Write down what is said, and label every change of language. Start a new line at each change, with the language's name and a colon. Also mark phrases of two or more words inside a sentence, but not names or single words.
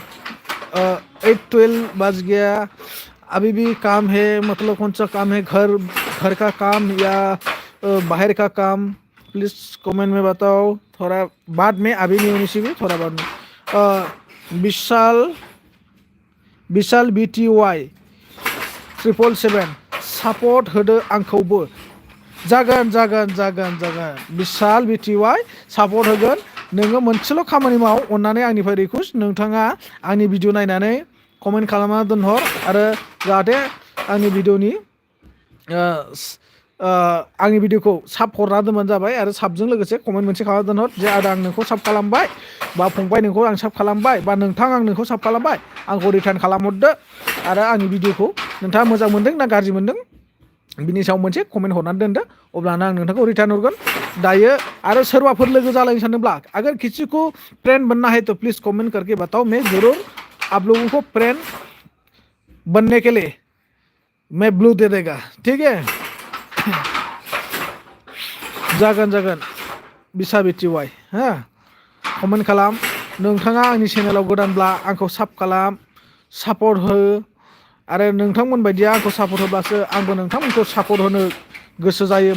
Hindi: 8-12 बज गया, अभी भी काम है, मतलब कौन सा काम है? घर घर का काम या बाहर का काम?
English: please comment
Hindi: में बताओ, थोड़ा बाद में, अभी नहीं होनी चाहिए, थोड़ा बाद में।
Bodo: विशाल विशाल BTY 777 सापर्ट होदो आंखौबो। जागोन जागोन जागोन जागोन विशाल BTY सापर्ट होगोन। नोङो मोनसेल' खामानि माव, अननानै आंनिफ्राय रिक्वेस्ट, नोंथाङा आंनि भिडिअ नायनानै कमेन्ट खालामना दोनहर, आरो जाहाथे आंनि भिडिअनि आंनि भिडिअखौ साब हरना दोनबानो जाबाय, आरो साबजों लोगोसे कमेन्ट मोनसे खालामना दोनहर जे आदा आं नोंखौ साब खालामबाय, बा फंबाय नोंखौ आं साब खालामबाय, बा नोंथां आं नोंखौ साब खालामबाय, आंखौ रिटार्न खालामहरदो, आरो आंनि भिडिअखौ नोंथाङा मोजां मोनदों ना गाज्रि मोनदों बिनि सायाव मोनसे कमेन्ट हरनानै दोनदो, अब्लाना आं नोंथांखौ रिटार्न हरगोन। दायो आरो सोरबाफोर लोगो जालायनो सानदोंब्ला,
Hindi: अगर किसी को फ्रेंड बनना है तो
English: please comment
Hindi: करके बताओ, मैं ज़रूर आप लोगों को फ्रेंड बनने के लिए मैं ब्लू दे देगा, ठीक है।
Bodo: जागोन जागोन बिसा BTY हा, कमेन्ट खालाम। नोंथाङा आंनि चेनेलाव गोदानब्ला आंखौ साब खालाम, सापर्ट हो, आरो नोंथांमोन बायदिया आंखौ सापर्ट होब्लासो आंबो नोंथांमोनखौ सापर्ट होनो गोसो जायो।